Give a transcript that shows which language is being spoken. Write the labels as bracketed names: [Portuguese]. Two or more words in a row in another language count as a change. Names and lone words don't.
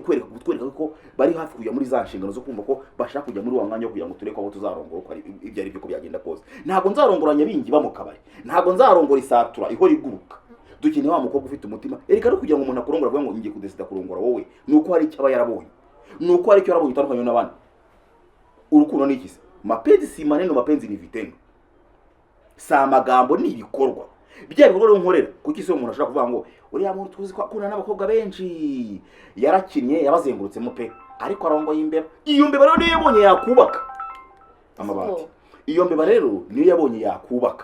[Kinyarwanda] kutwereka ko bari hafi kujya muri za nshingano zo kumva ko bashaka kujya muri wa mwanya wo kugira ngo tureke aho tuzarongora uko ibyo ari byo ko byagenda kose ntabwo nzarongoranya bingi ba mu kabari ntabwo nzarongora isatura ihora iguruka dukeneye wa mukobwa ufite umutima ereka no kugira ngo umuntu akurongora avuga ngo ngiye kudesida kurongora wowe nuko hari icyo aba yarabonye nuko hari icyo yarabonye utandukanye n'abandi urukundo ni iki se [Swahili] mapenzi si maneno mapenzi ni vitendo [Kinyarwanda] sa magambo ni ibikorwa bya bikorwa rero nkorera kuko isi umuntu ashaka kuvuga ngo uriya muntu tuzi ko akunda n'abakobwa benshi yarakinnye yabazengurutsemo pe ariko arongoye imbeba iyo mbeba rero niyo yabonye yakubaka amabati iyo mbeba rero niyo yabonye yakubaka